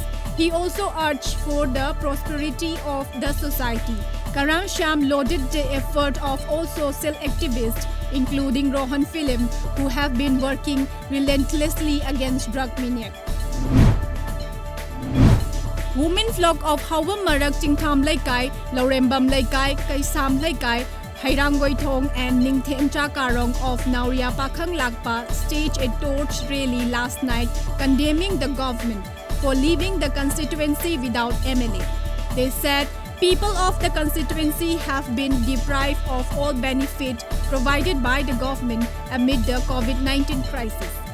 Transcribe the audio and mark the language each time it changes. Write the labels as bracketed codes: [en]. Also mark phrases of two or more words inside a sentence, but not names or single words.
[en] He also urged for the prosperity of the society. Karam Syam lauded the effort of all social activists, including Rohan Film, who have been working relentlessly against drug mania. Women flock of Hawam Marak Chingtham Laikai, Laurembam Laikai, Kaisam Laikai, Hairangoi Thong and Ningthem Chakarong of Nauria Pakhang Lakpa staged a torch rally last night condemning the government for leaving the constituency without MLA. They said people of the constituency have been deprived of all benefit provided by the government amid the COVID-19 crisis.